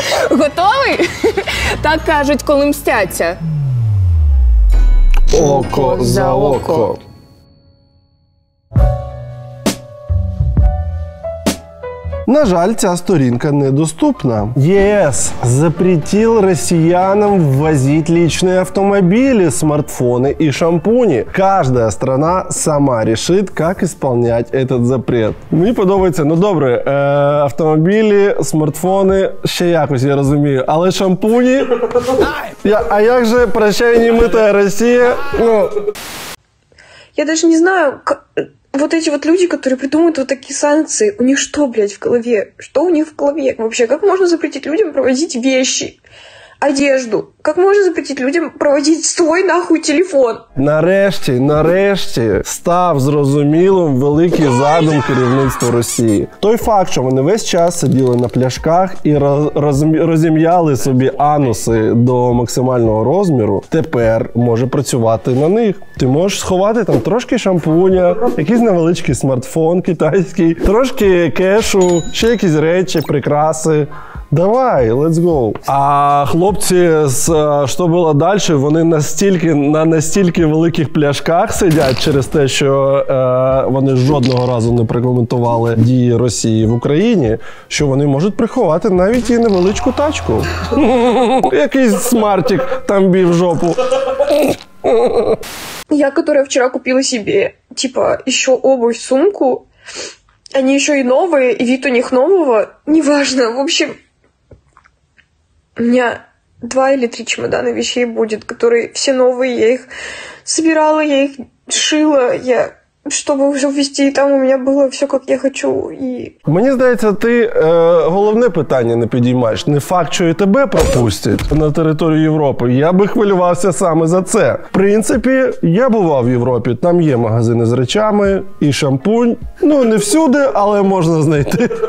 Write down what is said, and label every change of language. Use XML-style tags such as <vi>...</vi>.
<uk>Готовий? Так кажуть, коли мстяться. Око за око. На жаль, ця сторінка недоступна.</uk> <ru>ЕС запретил россиянам ввозить личные автомобили, смартфоны и шампуни. Каждая страна сама решит, как исполнять этот запрет.</ru> <uk>Мені подобається, добре, автомобілі, смартфони, ще якось, я розумію, але шампуні... А як же</uk> <ru>«Прощай, немытая Россия»? Я даже не знаю, вот эти вот люди, которые придумывают вот такие санкции, у них что, блядь, в голове? Что у них в голове вообще? Как можно запретить людям провозить вещи? одежду? Как можно запретить людям проводить свой нахуй телефон?</ru> <uk>Нарешті став зрозумілим великий задум керівництва Росії. Той факт, що вони весь час сиділи на пляшках і розім'яли собі ануси до максимального розміру, тепер може працювати на них. Ти можеш сховати там трошки шампуня, якийсь невеличкий смартфон китайський, трошки кешу, ще якісь речі, прикраси. Давай,</uk> <en>let's go.</en> <uk>А хлопці що було далі, вони на настільки великих пляшках сидять через те, що вони жодного разу не прокоментували дії Росії в Україні, що вони можуть приховати навіть і невеличку тачку. Якийсь смартик там бів жопу.</uk> <ru>Я, которая вчера купила себе, типа, еще обувь, сумку, они еще и новые, и вид у них нового, неважно, в общем... У меня 2 или 3 чемодана вещей будет, которые все новые, я их собирала, я их шила, чтобы уже ввести, там у меня было все, как я хочу.</ru> <uk>Мені здається, ти головне питання не підіймаєш. Не факт, що і тебе пропустять на територію Європи. Я би хвилювався саме за це. В принципі, я бував в Європі. Там є магазини з речами і шампунь. Ну, не всюди, але можна знайти.</uk>